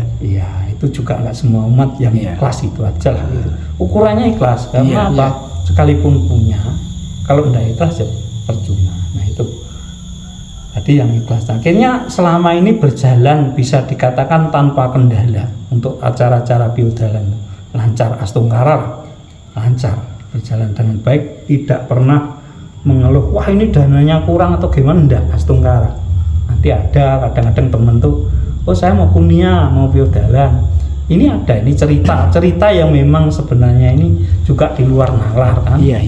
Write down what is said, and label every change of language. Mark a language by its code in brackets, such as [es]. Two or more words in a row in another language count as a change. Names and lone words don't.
[id] Iya, itu juga nggak semua umat yang ikhlas itu aja lah. Gitu. Ukurannya ikhlas, karena apa? Sekalipun punya, kalau tidak ikhlas ya percuma. Nah itu. Jadi yang ikhlas. Akhirnya selama ini berjalan bisa dikatakan tanpa kendala untuk acara-acara biodalan, lancar, astungkara, lancar. Berjalan dengan baik, tidak pernah mengeluh wah ini dananya kurang atau gimana, enggak, astungkara. Nanti ada kadang-kadang temen tuh, oh saya mau kunia, mau biodalan, ini ada, ini cerita yang memang sebenarnya ini juga di luar nalar kan.